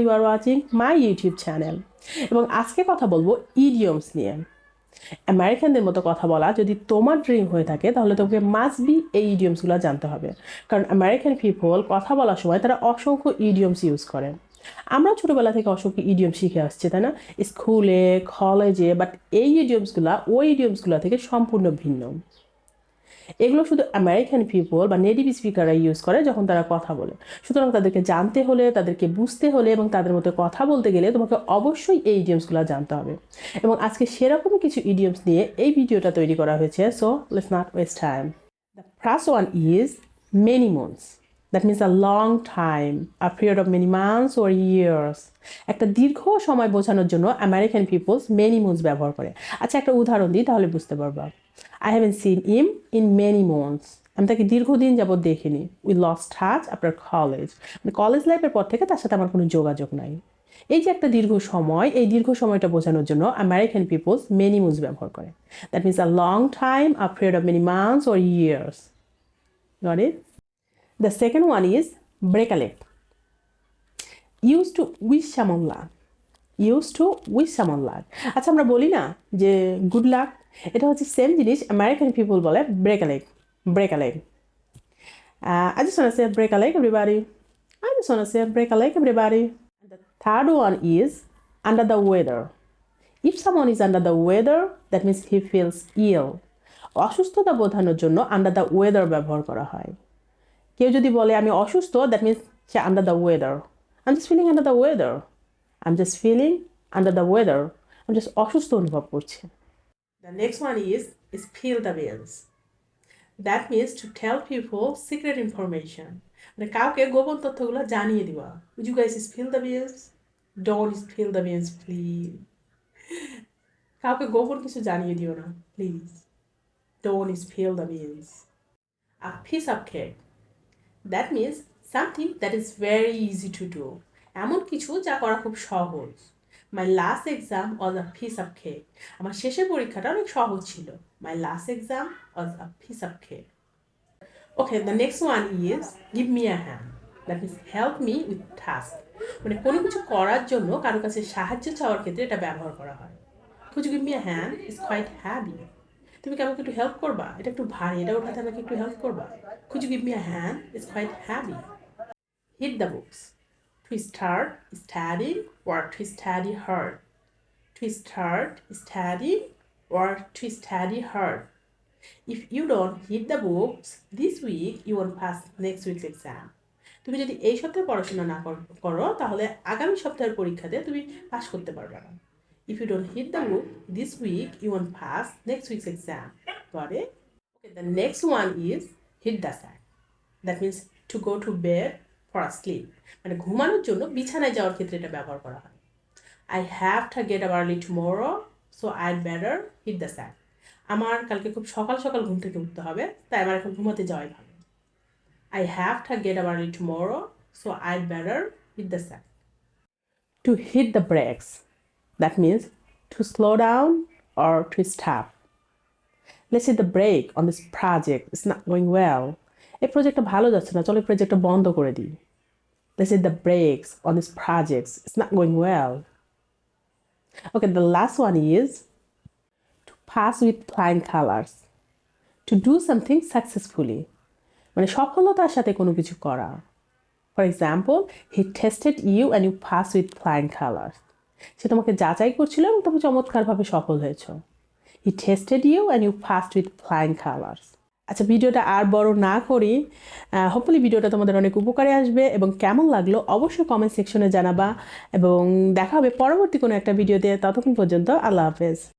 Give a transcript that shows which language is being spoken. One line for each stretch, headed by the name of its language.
English: You are watching my YouTube channel.
Bangla: এবং আজকে কথা বলবো idioms নিয়ে। আমেরিকানদের মতো কথা বলা যদি তোমার ড্রিম হয়ে থাকে তাহলে তোমাকে মাস্ট বি এই ইডিয়মসগুলো জানতে হবে। কারণ আমেরিকান পিপল কথা বলার সময় তারা অসংখ্য ইডিয়মস ইউজ করে। আমরা ছোটোবেলা থেকে অসংখ্য ইডিয়ম শিখে আসছি, তাই না? স্কুলে, কলেজে, বাট এই ইডিয়মসগুলো ওই ইডিয়মসগুলো থেকে সম্পূর্ণ ভিন্ন। এগুলো শুধু আমেরিকান পিপল বা নেটিভ স্পিকাররা ইউজ করে যখন তারা কথা বলে। সুতরাং তাদেরকে জানতে হলে, তাদেরকে বুঝতে হলে এবং তাদের মধ্যে কথা বলতে গেলে তোমাকে অবশ্যই এই ইডিয়মসগুলো জানতে হবে। এবং আজকে সেরকমই কিছু ইডিয়মস নিয়ে এই ভিডিওটা তৈরি করা হয়েছে।
English: So let's not waste time. The first one is many months. That means a long time, a period of many months or years.
Bangla: একটা দীর্ঘ সময় বোঝানোর জন্য আমেরিকান পিপলস মেনি মান্থস ব্যবহার করে। আচ্ছা, একটা উদাহরণ দিই তাহলে বুঝতে পারবা।
English: I haven't seen him in many months.
Bangla: আমি তাকে দীর্ঘদিন যাবৎ দেখিনি।
English: We lost touch after college.
Bangla: মানে কলেজ লাইফের পর থেকে তার সাথে আমার কোনো যোগাযোগ নাই। এই যে একটা দীর্ঘ সময়, এই দীর্ঘ সময়টা বোঝানোর জন্য আমেরিকান পিপলস মেনি মান্থস ব্যবহার করে।
English: That means a long time, a period of many months or years. Got it? The second one is break a leg. Used to wish someone luck. Used to wish someone luck.
Bangla: আচ্ছা, আমরা বলি না যে good luck, এটা হচ্ছে same জিনিস American people বলে break a leg, break a leg.
English: I just want to say break a leg everybody. I just want to say break a leg everybody. And the third one is under the weather. If someone is under the weather, that means he feels ill.
Bangla: অসুস্থতা বোঝানোর জন্য under the weather ব্যবহার করা হয়। কেউ যদি বলে আমি অসুস্থ,
English: that means
Bangla: say under the weather.
English: I'm just feeling under the weather. I'm just feeling under the weather.
Bangla: আমি just অসুস্থ অনুভব করছি।
English: The next one is spill the beans. That means to tell people secret information.
Bangla: মানে কাউকে গোপন তথ্যগুলো জানিয়ে দিবা।
English: Would you guys spill the beans? Don't spill the beans, please.
Bangla: কাউকে গোপন কিছু জানিয়ে দিও না, please.
English: Don't spill the beans. A piece of cake. That means something that is very easy to do.
Bangla: এমন কিছু যা করা খুব সহজ।
English: My last exam was a piece of cake.
Bangla: আমার শেষের পরীক্ষাটা অনেক সহজ ছিল।
English: My last exam was a piece of cake. Okay, the next one is give me a hand. That means help me with task.
Bangla: মানে কোনো কিছু করার জন্য কারো কাছে সাহায্য চাওয়ার ক্ষেত্রে এটা ব্যবহার করা হয়।
English: Could you give me a hand? It's quite heavy.
Bangla: তুমি কি আমাকে একটু হেল্প করবা? এটা একটু ভারী, এটা উঠাতে আমাকে একটু হেল্প করবা?
English: Could you give me a hand? It's quite heavy. Hit the books. To start studying or to study hard. To start studying or to study hard. If you don't hit the books this week, you won't pass next week's exam.
Bangla: তুমি যদি এই সপ্তাহে পড়াশোনা না করো তাহলে আগামী সপ্তাহের পরীক্ষাতে তুমি পাস করতে পারবে না।
English: If you don't hit the book this week, you won't pass next week's exam. Got it? Okay, the next one is hit the sack. That means to go to bed for a sleep.
Bangla: মানে ঘুমানোর জন্য বিছানায় যাওয়ার ক্ষেত্রে এটা ব্যবহার করা হয়।
English: I have to get up early tomorrow, so I'd better hit the sack.
Bangla: আমার কালকে খুব সকাল সকাল ঘুম থেকে উঠতে হবে, তাই আমার এখন ঘুমাতে যাওয়াই ভালো।
English: I have to get up early tomorrow, so I'd better hit the sack. To hit the brakes. That means to slow down or to stop. Let's hit the brake on this project. It's not going well.
Bangla: এই প্রজেক্টটা ভালো যাচ্ছে না, চলো এই প্রজেক্টটা বন্ধ করে দিই।
English: Let's hit the brakes on this project. It's not going well. Okay, the last one is to pass with flying colors. To do something successfully.
Bangla: মানে সফলতার সাথে কোনো কিছু করা।
English: For example, he tested you and you passed with flying colors.
Bangla: সে তোমাকে যাচাই করছিল এবং তুমি চমৎকারভাবে সফল হয়েছো।
English: He tested you and you passed with flying colors.
Bangla: আচ্ছা, ভিডিওটা আর বড় না করি, হোপফুলি ভিডিওটা তোমাদের অনেক উপকারে আসবে এবং কেমন লাগলো অবশ্যই কমেন্ট সেকশনে জানাবা এবং দেখা হবে পরবর্তী কোনো একটা ভিডিওতে। ততক্ষণ পর্যন্ত আল্লাহ হাফেজ।